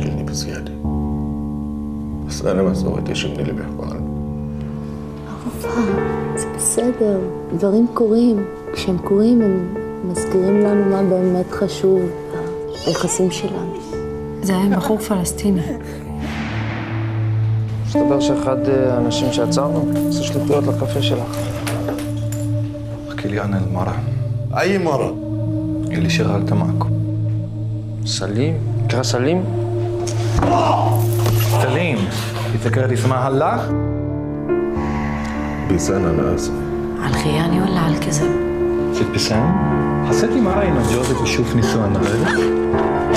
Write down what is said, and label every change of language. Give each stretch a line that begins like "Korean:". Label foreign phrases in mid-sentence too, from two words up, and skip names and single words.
Arabic: بزيادة، بس أنا ما سويت شيء من اللي بيحكوا عنه. عرفها،
Hebrew: זה בסדר, דברים קורים. כשהם קורים הם מזכירים לנו מה באמת חשוב ביחסים שלנו. זה היה בחור פלסטיני. מסתבר שאחד האנשים שעצרנו עושה שליחויות לקפה שלך.
Arabic: احكي لي عن المرأة. أي مرة؟ اللي شغلت معكم.
Hebrew: סלים? נקרא סלים?
Arabic: سليم، تذكرت اسمها هلا؟ بيسان أنا آسف. على الخيانة ولا على الكذب؟ ست بسام، حسيتي معي إنه جوزك بيشوف نسوان غيرك؟